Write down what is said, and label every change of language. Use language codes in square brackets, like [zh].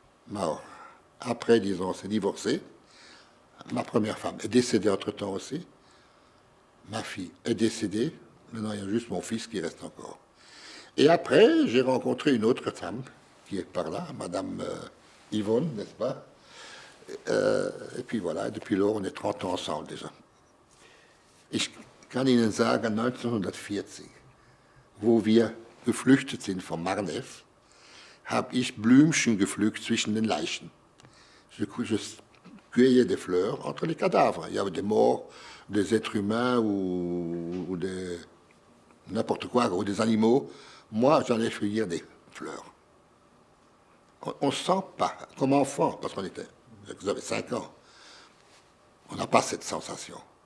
[fr] Alors, après, disons, on s'est divorcé. Ma première femme est décédée entre-temps aussi. Ma fille est décédée. Maintenant, il y a juste mon fils qui reste encore. Et après, j'ai rencontré une autre femme qui est par là, Madame Yvonne, n'est-ce pas? Et puis voilà, depuis lors, on est 30 ans ensemble déjà. [de] Ich kann Ihnen sagen, 1940, wo wir geflüchtet sind von Marnev, habe ich Blümchen gepflückt zwischen den Leichen. [fr] Je cueillais des fleurs entre les cadavres. Il y avait des morts, des êtres humains ou des n'importe quoi, ou des animaux. Moi, j'allais cueillir des fleurs. On ne sent pas, comme enfant, parce qu'on était, vous avez 5 ans, on n'a pas cette sensation.